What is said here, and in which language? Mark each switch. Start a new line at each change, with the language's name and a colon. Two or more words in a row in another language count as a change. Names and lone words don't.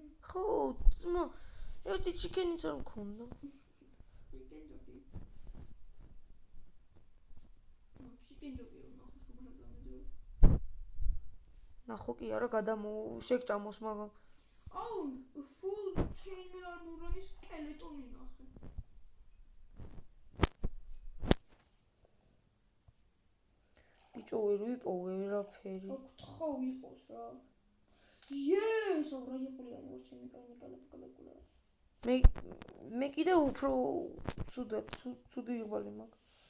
Georgian: ხო, ძმა, ერთი ჩიკენიც არ მქონდა. ნახო კი არა შეგჭამოს მაგრამ აუ
English: full chain armor-ის
Georgian: სკელეტონი ნახე. ბიჭო ვერ ვიპოვე ვერაფერი. ხო იყოს რა. Yes, რა იყულია რა ჩემი კალაკულა. მე კიდე უფრო ცუდი იღბალი მაქვს.